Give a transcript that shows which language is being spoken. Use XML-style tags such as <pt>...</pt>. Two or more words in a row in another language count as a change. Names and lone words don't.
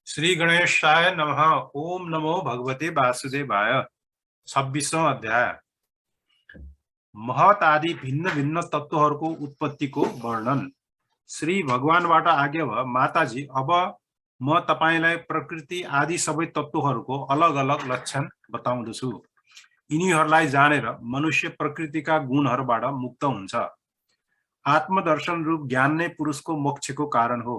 <sa>श्री गणेशाय नमः। ओम नमो भगवते वासुदेवाय।</sa> <ne>26वां अध्याय। महत आदि भिन्न भिन्न तत्त्वहरूको उत्पत्तिको वर्णन। श्री भगवानबाट आज्ञा भयो, माताजी, अब म तपाईलाई प्रकृति आदि सबै तत्त्वहरूको अलग अलग लक्षण बताउँदछु। यिनीहरूलाई जानेर मनुष्य प्रकृतिका गुणहरूबाट मुक्त हुन्छ। आत्मदर्शन रूप ज्ञान नै पुरुषको मोक्षको कारण हो।</ne>